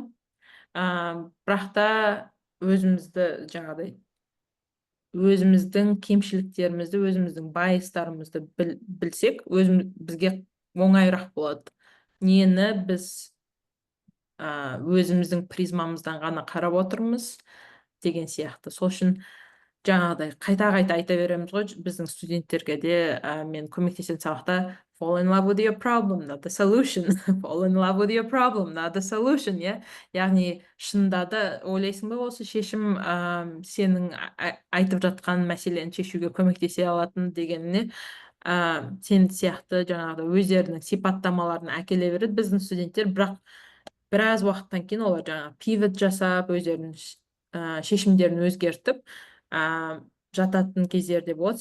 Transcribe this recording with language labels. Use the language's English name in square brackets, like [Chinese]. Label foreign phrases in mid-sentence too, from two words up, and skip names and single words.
[Kazakh] Бірақ та өзімізді жаңағыдай, өзіміздің кемшіліктерімізді, өзіміздің байыстарымызды білсек, бізге оңайырақ болады. Нені біз өзіміздің призмамыздан ғана қарап отырмыз деген сияқты. Сол үшін жаңағыдай қайта айта береміз ғой біздің студенттерге де, мен көмектесетін сабақта, [English] fall in love with your problem, not the solution. Fall in love with your problem, not the solution, [Kazakh] иә. Яғни шынында да ойлайсың ба, осы шешім сенің айтып жатқан мәселені шешуге көмектесе алатын дегеніне, сен сияқты жаңағыдай өздерінің сипаттамаларын әкеле береді біздің студенттер. Бірақ біраз уақыттан кейін олар жаңағы пивот жасап, өздерінің шешімдерін өзгертіп жататын кездерде болады.